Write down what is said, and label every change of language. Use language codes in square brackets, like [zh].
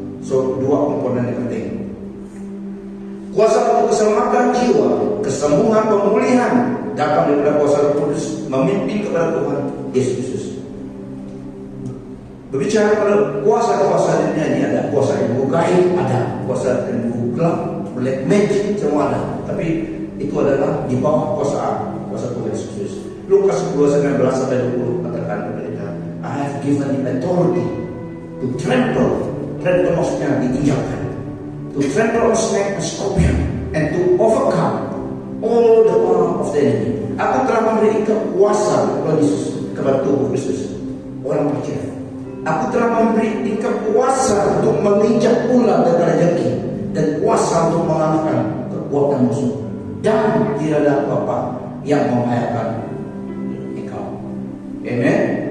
[id] So dua komponen yang penting. Kuasa untuk keselamatan jiwa, kesembuhan, pemulihan datang daripada kuasa Roh Kudus memimpin kepada Tuhan Yesus. Berbicara pada kuasa-kuasa dunia ini, ada kuasa ilmu gaib, ada kuasa ilmu gelap, black magic, semua ada. Tapi itu adalah di bawah kuasa Tuhan Yesus. Lukas 10:19-20 katakan kepada kita, [en] I have given him authority to trample [id] maksudnya diinjakkan, [en] to trample on snake and scorpion, and to overcome all the power of the enemy. [id] Aku telah memberikan kuasa kepada Yesus, kepada tubuh Kristus, orang percaya. Aku telah memberikan kuasa untuk menginjak ular dan rajaki, dan kuasa untuk mengalahkan kekuatan musuh. Dan tidak ada apa-apa yang membahayakan engkau. Amen.